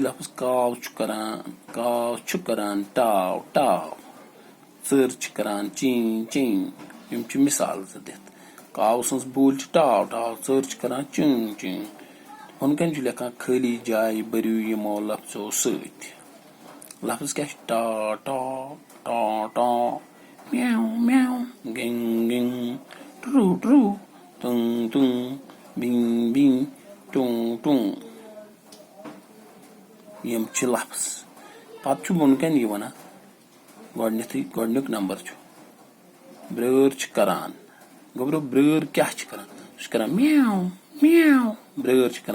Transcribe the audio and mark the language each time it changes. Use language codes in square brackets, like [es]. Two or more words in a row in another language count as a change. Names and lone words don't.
[ks] لفظ کاو چھُ کران ٹاو ٹاو ژٔر چھِ کران چِنگ چِنگ یِم چھِ مِثال زٕ دِتھ کاو سٕنٛز بوٗلۍ چھِ ٹاو ٹاو ژٔر چھِ کران چِنگ چِنگ ہُن کٔنۍ چھُ لیکھان خٲلی جاے بٔرِو یِمو لفظو سۭتۍ لفظ کیاہ چھُ ٹا ٹا ٹا ٹا میو میو گِنگ گِنگ ٹرو ٹرو تُن تُن بِنگ بِنگ ٹُن ٹُن یِم چھِ لفظ پتہٕ چھُ بۄن کَنۍ یہِ وَنان گۄڈٕنیُک نمبر چھُ برٲر چھِ کران گوٚبرو برٲر کیاہ چھِ کران سُہ چھِ کران میو میو برٲر چھِ